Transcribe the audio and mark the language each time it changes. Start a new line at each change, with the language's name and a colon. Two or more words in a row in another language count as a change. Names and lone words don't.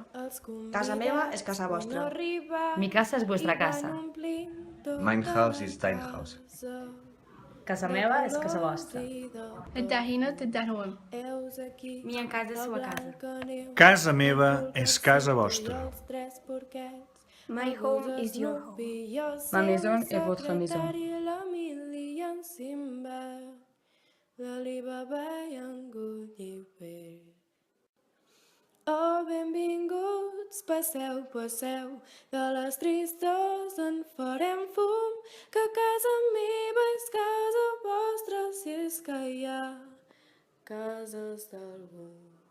Catalan: Casa meva és casa vostra.
Spanish: Mi casa és vuestra casa.
German: Mein Haus ist dein Haus.
Catalan: Casa meva és casa vostra. Edahina te darwem.
Portuguese: Minha casa és sua casa.
Catalan: Casa meva és casa vostra.
English: My home is your home.
French: Ma maison est votre maison.
Catalan: Oh, benvinguts, passeu, passeu, de les tristes en farem fum, que casa meva és casa vostra, si és que hi ha cases d'algú.